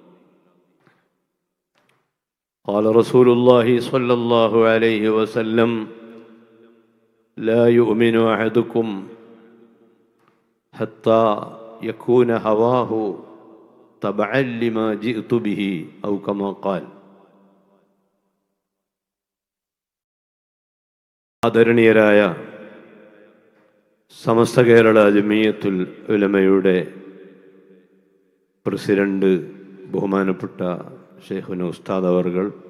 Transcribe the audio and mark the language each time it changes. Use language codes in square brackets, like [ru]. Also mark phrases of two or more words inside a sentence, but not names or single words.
[ar] قال رسول الله صلى الله عليه وسلم: لا يؤمن أحدكم حتى يكون هواه تبعا لما جئت به أو كما قال. [ml] ആദരണീയരായ സമസ്ത കേരള ജമിയത്തുൽ ഉലമയുടെ പ്രസിഡന്റ് ബഹുമാനപ്പെട്ട ശൈഖുന ഉസ്താദ് അവർകൾ,